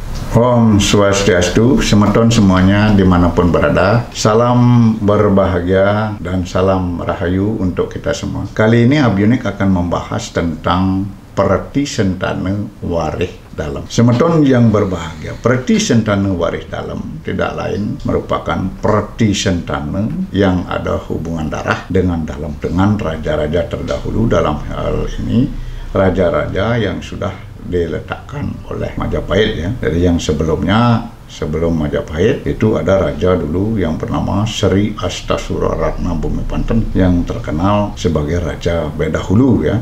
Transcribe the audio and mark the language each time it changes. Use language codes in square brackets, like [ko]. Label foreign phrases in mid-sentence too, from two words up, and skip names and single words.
[id] Om Swastiastu, semeton semuanya dimanapun berada. Salam berbahagia dan salam rahayu untuk kita semua. Kali ini Abionik akan membahas tentang perti sentana warih dalam. Semeton yang berbahagia, perti sentana warih dalam tidak lain merupakan perti sentana yang ada hubungan darah dengan dalam, dengan raja-raja terdahulu. Dalam hal ini raja-raja yang sudah diletakkan oleh Majapahit ya. Jadi yang sebelum Majapahit itu ada raja dulu yang bernama Sri Astasura Ratna Bumipanten yang terkenal sebagai raja Bedahulu ya.